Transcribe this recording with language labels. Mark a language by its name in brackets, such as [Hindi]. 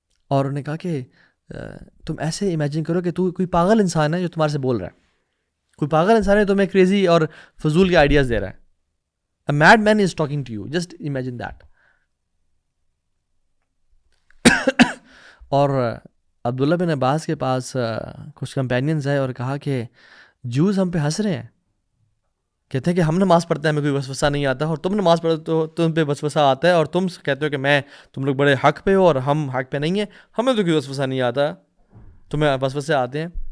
[Urdu] اور انہوں نے کہا کہ تم ایسے امیجن کرو کہ تو کوئی پاگل انسان ہے جو تمہارے سے بول رہا ہے، کوئی پاگل انسان ہے تمہیں کریزی اور فضول کے آئیڈیاز دے رہا ہے. [English] A mad man is talking to you, just imagine that. [Urdu] اور عبداللہ بن عباس کے پاس کچھ کمپینینز آئے اور کہا کہ جوز ہم پہ ہنس رہے ہیں، کہتے ہیں کہ ہم نماز پڑھتے ہیں ہمیں کوئی وسوسہ نہیں آتا، اور تم نماز پڑھتے تو تم پہ وسوسہ آتا ہے، اور تم کہتے ہو کہ تم لوگ بڑے حق پہ ہو اور ہم حق پہ نہیں ہیں، ہمیں تو کوئی وسوسہ نہیں آتا، تمہیں وسوسے آتے ہیں.